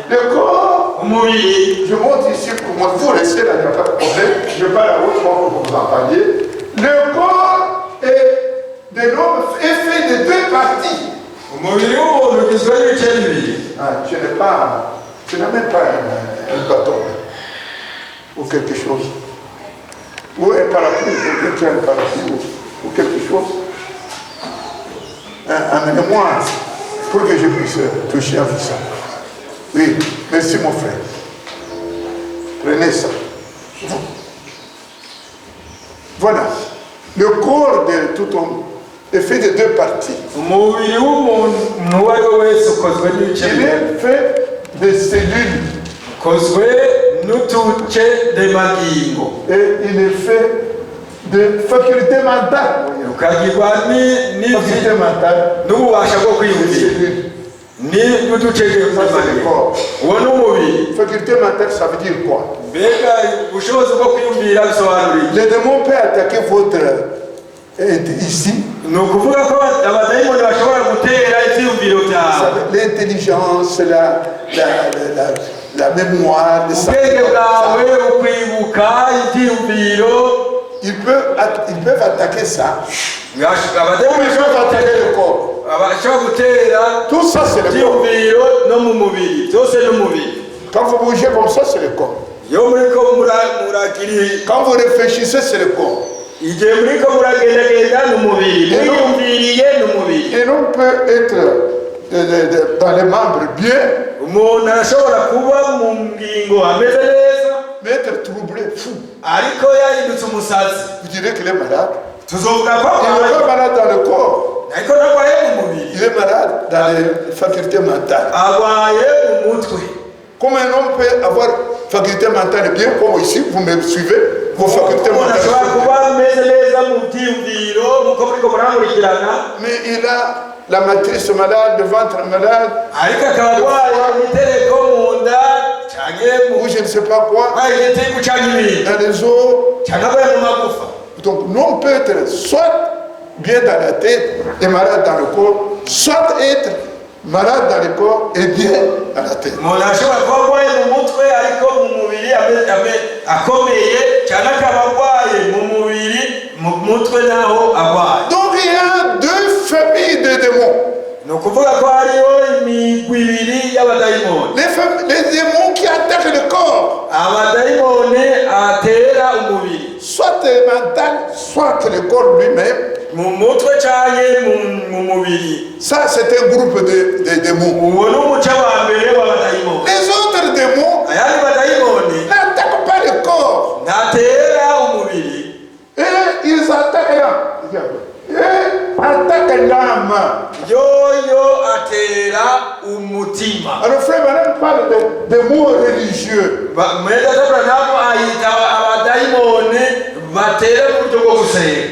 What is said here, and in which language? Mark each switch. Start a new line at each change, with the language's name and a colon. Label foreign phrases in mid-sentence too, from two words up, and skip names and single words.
French: le corps,
Rundi: umubiri,
French: je montre ici pour moi, vous restez là, il n'y a pas de problème, je parle à votre pour que vous entendiez. Le corps de l'homme est fait de deux parties.
Rundi: umubiri w'umuntu ugizwe n'ibice bibiri.
French: Je n'ai même pas un bâton ou quelque chose. Ou un parapluie, quelqu'un qui a un parapluie ou quelque chose. Amenez-moi pour que je puisse toucher à vous ça. Oui, merci mon frère. Prenez ça. Voilà. Le corps de tout homme est fait de deux parties.
Rundi: umubiri w'umuntu uwo ari we wese ukozwe n'ibice
French: Il
Rundi: bibiri.
French: est fait de cellules
Rundi: ukozwe n'utuce ndemagingo,
French: et il est fait de facultés mentales.
Rundi: ukagirwa
French: Faculté mentale,
Rundi: n'ububasha bwo kwiyumvira
French: cellules.
Rundi: n'uduce
French: Ça, c'est le
Rundi: ndemagingo.
French: corps.
Rundi: uwo ni umubiri.
French: Faculté mentale, ça veut dire quoi?
Rundi: mbega ubushobozi bwo kwiyumvira bisobanura iki?
French: Le démon peut attaquer votre ici,
Rundi: ni ukuvuga ko abadayimoni bashobora gutera ibyiyumviro byawe,
French: l'intelligence, la mémoire, le
Rundi: ubwenge bwawe, ukwibuka ibyiyumviro.
French: ils peuvent attaquer ça.
Rundi: abadayimoni
French: Ils peuvent attaquer le corps.
Rundi: bashobora gutera
French: Tout ça, c'est le corps.
Rundi: ibyiyumviro no mu mubiri, byose n'umubiri.
French: Quand vous bougez comme ça, c'est le corps.
Rundi: iyo muriko muragira,
French: Quand vous réfléchissez, c'est le corps.
Rundi: igihe muriko muragendagenda n'umubiri, muyumviriye n'umubiri.
French: Et l'on peut être dans les membres bien,
Rundi: umuntu arashobora kuba mu ngingo ameze neza,
French: mais être troublé, fou.
Rundi: ariko yahindutse umusazi.
French: Vous direz qu'il est malade.
Rundi: tuzovuga ko
French: Il n'est pas malade dans le corps.
Rundi: ariko narwaye mu mubiri,
French: Il est malade dans les facultés mentales.
Rundi: arwaye mu mutwe.
French: Comme un homme peut avoir faculté mentale bien, comme ici, vous me suivez, vos facultés
Rundi: umuntu ashobora
French: mentales.
Rundi: kuba ameze neza mu byiyumviro nk'uko muriko murankurikirana,
French: Mais il a la matrice malade, le ventre malade,
Rundi: ariko akaba arwaye imitereko mu nda canke
French: ou je ne sais pas quoi,
Rundi: arwaye igitigu canke ibindi
French: dans les os.
Rundi: canke arwaye mu magufa.
French: Donc l'homme peut être soit bien dans la tête et malade dans le corps, soit être malade dans le corps et bien dans la tête.
Rundi: umuntu ashobora kuba arwaye mu mutwe ariko mu mubiri akomeye, cyane akaba arwaye mu mubiri mu mutwe naho arwaye.
French: Donc il y a deux familles de démons.
Rundi: ni ukuvuga ko hariho imigwi ibiri y'abadayimoni.
French: Les démons qui attaquent le corps,
Rundi: abadayimoni atera umubiri,
French: soit mental, soit le corps lui-même.
Rundi: mu mutwe canke mu mubiri.
French: Ça, c'est un groupe de démons.
Rundi: uwo ni umuce wa mbere w'abadayimoni.
French: Les autres démons
Rundi: ayandi badayimoni
French: n'attaquent pas le corps.
Rundi: ntatera umubiri,
French: Et ils attaquent l'âme. Et attaquent l'âme.
Rundi: yoyo atera umutima.
French: Alors, frère Madame parle de mots religieux.
Rundi: mwenda taburamu ayita abadayimoni batera mu buryo bwo gusenga.